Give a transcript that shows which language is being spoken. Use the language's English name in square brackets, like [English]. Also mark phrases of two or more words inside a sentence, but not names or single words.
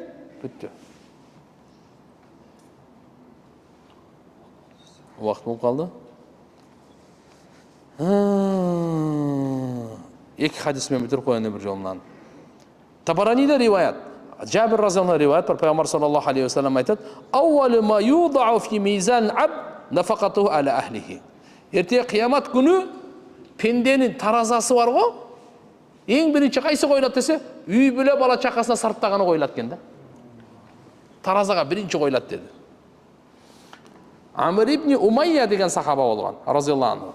[Kyrgyz] Бүттү. Вакыт болуп калды. Эки хадис менен бүтүрүп коеюн бир жолунан. Табараниде риваят. Жабир разияллаху риваят бар. [Arabic] Пайгамбар صلى الله عليه وسلم айтат: "أول ما يوضع في ميزان عبد نفقته على أهله." [Kyrgyz] Эртеге кыямат күнү пенденин таразасы бар го. Эң биринчи кайсы коюлат десе, үй бүлө бала чакасына сарптаганы коюлат экен да. Таразага биринчи коюлат деди. Амр ибн Умайя деген сахаба болгон, [Arabic] رضي الله عنه.